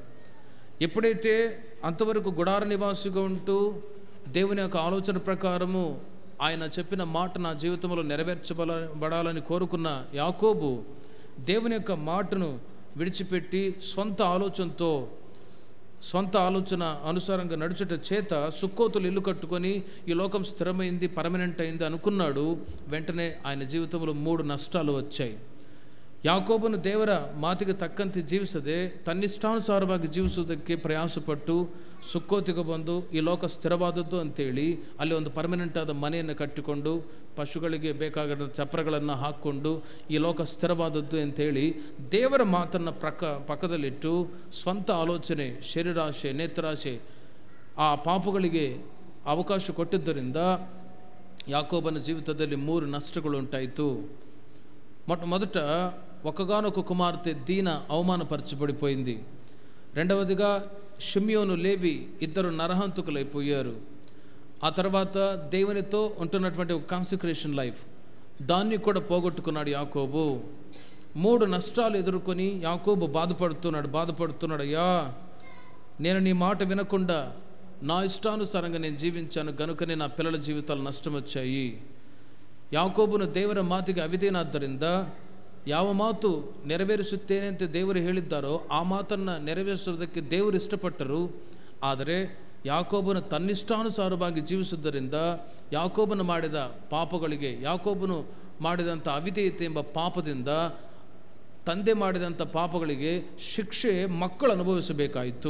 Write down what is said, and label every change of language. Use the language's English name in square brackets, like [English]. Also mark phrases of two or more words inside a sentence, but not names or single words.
[Telugu] ఎప్పుడైతే అంతవరకు గుడార నివాసిగా ఉంటూ దేవుని యొక్క ఆలోచన ప్రకారము ఆయన చెప్పిన మాట నా జీవితంలో నెరవేర్చబడాలని కోరుకున్న యాకోబు దేవుని యొక్క మాటను విడిచిపెట్టి స్వంత ఆలోచన అనుసారంగా నడుచుట చేత సుక్కోతులు ఇల్లు కట్టుకొని ఈ లోకం స్థిరమైంది, పర్మనెంట్ అయింది అనుకున్నాడు. వెంటనే ఆయన జీవితంలో 3 నష్టాలు వచ్చాయి. [Kannada] ಯಾಕೋಬನು ದೇವರ ಮಾತಿಗೆ ತಕ್ಕಂತೆ ಜೀವಿಸದೆ ತನ್ನಿಷ್ಟಾನುಸಾರವಾಗಿ ಜೀವಿಸುವುದಕ್ಕೆ ಪ್ರಯಾಸಪಟ್ಟು ಸುಕ್ಕೋತಿಗೆ ಬಂದು ಈ ಲೋಕ ಸ್ಥಿರವಾದದ್ದು ಅಂತೇಳಿ ಅಲ್ಲಿ ಒಂದು ಪರ್ಮನೆಂಟ್ ಆದ ಮನೆಯನ್ನು ಕಟ್ಟಿಕೊಂಡು ಪಶುಗಳಿಗೆ ಬೇಕಾಗಿರೋ ಚಪ್ರಗಳನ್ನು ಹಾಕ್ಕೊಂಡು ಈ ಲೋಕ ಸ್ಥಿರವಾದದ್ದು ಅಂತೇಳಿ ದೇವರ ಮಾತನ್ನು ಪಕ್ಕದಲ್ಲಿಟ್ಟು ಸ್ವಂತ ಆಲೋಚನೆ, ಶರೀರಾಶೆ, ನೇತ್ರಾಶೆ ಆ ಪಾಪಗಳಿಗೆ ಅವಕಾಶ ಕೊಟ್ಟಿದ್ದರಿಂದ ಯಾಕೋಬನ ಜೀವಿತದಲ್ಲಿ 3 ನಷ್ಟಗಳು ಉಂಟಾಯಿತು. [Telugu] మొదట ఒక్కగానొక కుమార్తె దీన అవమానపరచబడిపోయింది. రెండవదిగా షిమ్యోను, లేవి ఇద్దరు నరహంతకులైపోయారు. ఆ తర్వాత దేవునితో ఉంటున్నటువంటి ఒక [English] consecration life, [Telugu] దాన్ని కూడా పోగొట్టుకున్నాడు యాకోబు. 3 నష్టాలు ఎదుర్కొని యాకోబు బాధపడుతున్నాడు. అయ్యా, నేను నీ మాట వినకుండా నా ఇష్టానుసారంగా నేను జీవించాను గనుకనే నా పిల్లల జీవితాలు నష్టం వచ్చాయి. [Kannada] ಯಾಕೋಬನು ದೇವರ ಮಾತಿಗೆ ಅವಿಧೇಯನಾದ್ದರಿಂದ ಯಾವ ಮಾತು ನೆರವೇರಿಸುತ್ತೇನೆ ಅಂತ ದೇವರು ಹೇಳಿದ್ದಾರೋ ಆ ಮಾತನ್ನು ನೆರವೇರಿಸುವುದಕ್ಕೆ ದೇವರು ಇಷ್ಟಪಟ್ಟರು. ಆದರೆ ಯಾಕೋಬನು ತನ್ನಿಷ್ಟಾನುಸಾರವಾಗಿ ಜೀವಿಸುವುದರಿಂದ ಯಾಕೋಬನು ಮಾಡಿದ ಪಾಪಗಳಿಗೆ, ಯಾಕೋಬನು ಮಾಡಿದಂಥ ಅವಿಧೇಯತೆ ಎಂಬ ಪಾಪದಿಂದ ತಂದೆ ಮಾಡಿದಂಥ ಪಾಪಗಳಿಗೆ ಶಿಕ್ಷೆ ಮಕ್ಕಳು ಅನುಭವಿಸಬೇಕಾಯಿತು.